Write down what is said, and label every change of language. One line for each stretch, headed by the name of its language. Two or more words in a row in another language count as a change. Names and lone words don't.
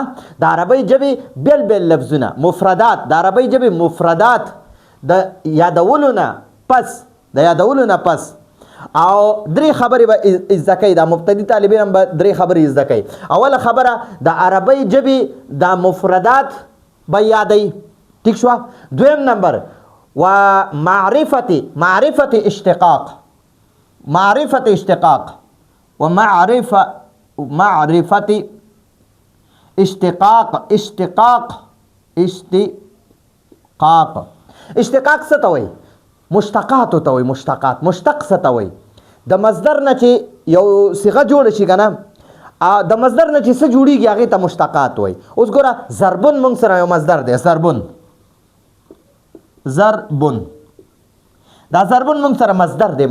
Pashto: د عربی ژبې بیل لفظونه، مفردات، د عربی ژبې مفردات د یادولو نه پس او درې خبرې به زده کوي. دا مبتدي طالب علم به درې خبرې زده کوي. اوله خبره د عربی ژبې د مفردات به یادوي، ٹھیک شو. دویم نمبر و
Arabic: معرفت اشتقاق
Pashto: و
Arabic: معرفت اشتقاق
Pashto: څه ته وایي؟ مشتقات ته وایي. مشتق څه ته وایي؟ د مصدر نه چې یو صيغه جوړ شي کنه، د مصدر نه چې څه جوړیږي هغه ته مشتقات وایي. اوس ګوره ضربن موږ سره یو مصدر دی، ضربن، دا ضربن موږ سره مصدر دی.